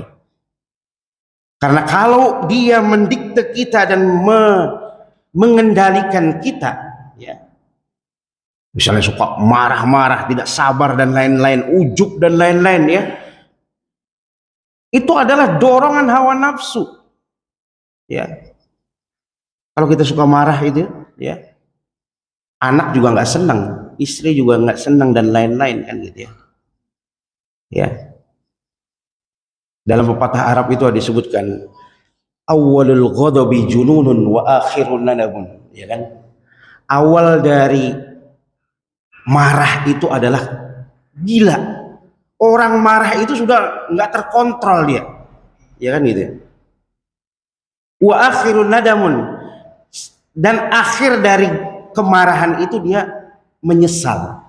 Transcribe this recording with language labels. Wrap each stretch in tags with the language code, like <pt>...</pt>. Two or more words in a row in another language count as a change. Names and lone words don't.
<id>Karena kalau dia mendikte kita dan mengendalikan kita, ya, misalnya suka marah-marah, tidak sabar dan lain-lain, ujub dan lain-lain, ya, itu adalah dorongan hawa nafsu. Ya, kalau kita suka marah itu, ya, anak juga nggak senang, istri juga nggak senang dan lain-lain kan gitu ya. Ya. Dalam pepatah Arab itu disebutkan</id> <ar>أول الغضب جنون وآخره ندم,</ar> <id>ya kan? Awal dari marah itu adalah gila. Orang marah itu sudah nggak terkontrol dia, ya kan gitu.</id> <ar>وآخره ندم,</ar> <id>dan akhir dari kemarahan itu dia menyesal.</id>